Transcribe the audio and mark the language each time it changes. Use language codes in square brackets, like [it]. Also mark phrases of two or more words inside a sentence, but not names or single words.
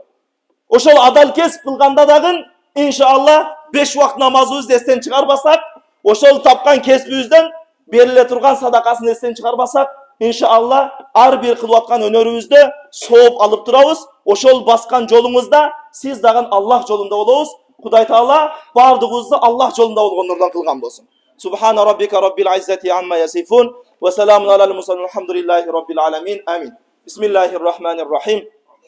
[ky] Ошол адал кесип кылганда дагы иншалла 5 убакыт намазыбызды эстен чыгарбасак, ошол тапкан кесибибизден бериле турган садакасын эстен чыгарбасак, иншалла ар бир кылып аткан өнөрүбүздө сооп алып турабыз. Ошол баскан жолуңузда сиз дагы Аллах жолунда болобуз. Құдай Таала бардыгыбызды Аллах жолунда болгондордон кылган болсун. [ar] سبحان ربك رب العزة عما يصفون وسلام على المرسلين الحمد لله رب العالمين. Амин. بسم الله الرحمن الرحيم.